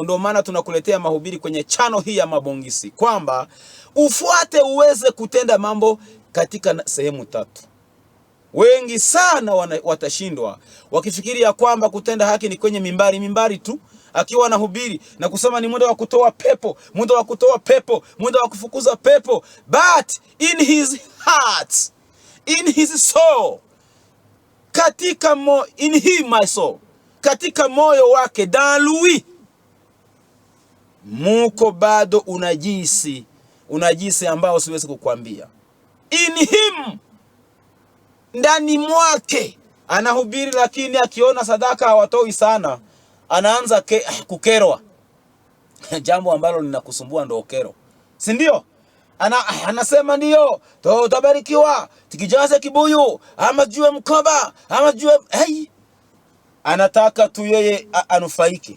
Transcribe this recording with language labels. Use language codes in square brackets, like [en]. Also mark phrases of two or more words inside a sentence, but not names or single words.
[sw] Ndio maana tunakuletea mahubiri kwenye chano hii ya Mabongisi, kwamba ufuate uweze kutenda mambo katika sehemu 3. Wengi sana watashindwa wakifikiria kwamba kutenda haki ni kwenye mimbari tu, akiwa anahubiri na kusema ni muda wa kutoa pepo, muda wa kutoa pepo, muda wa kufukuza pepo. [en] But in his heart, in his soul, my soul, [sw] katika moyo wake, [fr] dans lui, [sw] muko bado unajisi ambao siwezi kukwambia. [en] In him, [sw] ndani mwake anahubiri, lakini akiona sadaka hawatoi sana, anaanza kukerwa. Jambo ambalo linakusumbua ndo kero, si ndio? Anasema ndio tutabarikiwa tukijaza kibuyu ama jue mkoba ama jue anataka tu yeye anufaike.